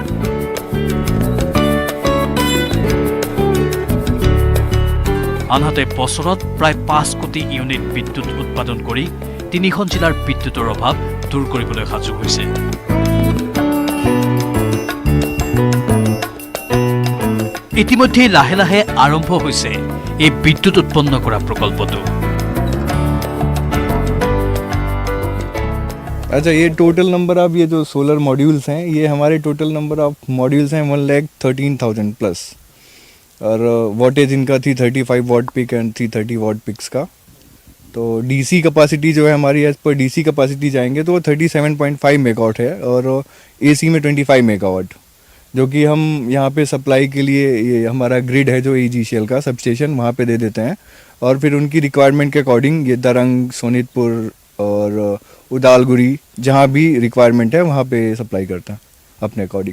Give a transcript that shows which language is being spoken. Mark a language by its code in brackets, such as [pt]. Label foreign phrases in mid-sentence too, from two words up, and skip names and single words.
[as] আনহাতে বছৰত প্ৰায় 5 কোটি ইউনিট বিদ্যুৎ উৎপাদন কৰি 3খন জিলাৰ বিদ্যুৎৰ অভাৱ দূৰ কৰিবলৈ সাজু হৈছে। ইতিমধ্যে লাহে লাহে আৰম্ভ হৈছে এই বিদ্যুৎ উৎপন্ন কৰা প্ৰকল্পটো। [hi] अच्छा, ये [en] total number of [hi] ये जो [en] solar modules [hi] हैं, ये हमारे [en] total number of modules [hi] हैं 1,13,000 प्लस, और वॉटेज इनका थी 35 [en] watt peak and [hi] थी 30 [en] watt peaks [hi] का। तो [en] DC capacity [hi] जो है हमारी, [en] as per DC capacity [hi] जाएंगे तो 37.5 मेगावाट है, और एसी में 25 मेगावाट, जो कि हम यहाँ पे सप्लाई के लिए ये हमारा ग्रिड है जो AGCL का सबस्टेशन, वहाँ पे दे देते हैं, और फिर उनकी रिक्वायरमेंट के अकॉर्डिंग ये दरंग, सोनितपुर और उदालगुरी जहाँ भी रिक्वायरमेंट है वहाँ पे सप्लाई करता है अपने अकॉर्डिंग।